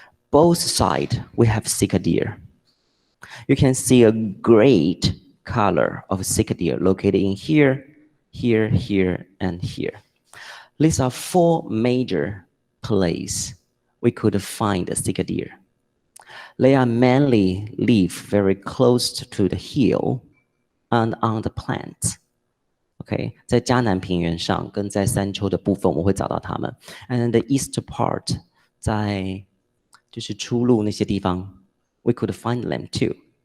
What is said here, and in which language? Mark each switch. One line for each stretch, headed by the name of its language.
English: Both sides we have Sika deer. You can see a great color of Sika deer located in here, here, and here. These are 4 major places we could find a Sika deer. They are mainly live very close to the hill and on the plants.
Chinese: Okay, 在嘉南平原上跟在山丘的部分我们会找到它们。
English: And the east part
Chinese: 在就是出入那些地方
English: we could find them too.